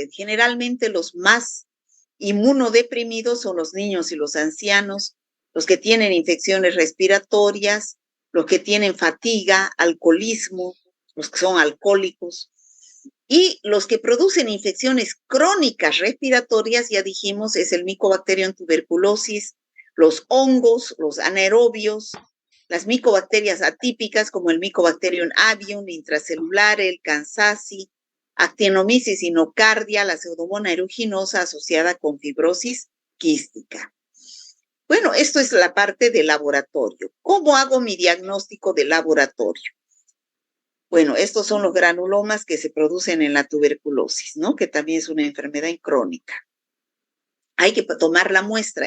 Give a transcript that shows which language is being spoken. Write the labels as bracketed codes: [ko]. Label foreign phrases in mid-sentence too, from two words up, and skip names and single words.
[es] Generalmente los más Inmunodeprimidos son los niños y los ancianos, los que tienen infecciones respiratorias, los que tienen fatiga, alcoholismo, los que son alcohólicos. Y los que producen infecciones crónicas respiratorias, ya dijimos, es el Mycobacterium tuberculosis, los hongos, los anaerobios, las micobacterias atípicas como el Mycobacterium avium, intracelular, el Kansasi, Actinomyces inocardia, la Pseudomonas aeruginosa asociada con fibrosis quística. Bueno, esto es la parte del laboratorio. ¿Cómo hago mi diagnóstico de laboratorio? Bueno, estos son los granulomas que se producen en la tuberculosis, ¿no? Que también es una enfermedad crónica. Hay que tomar la muestra.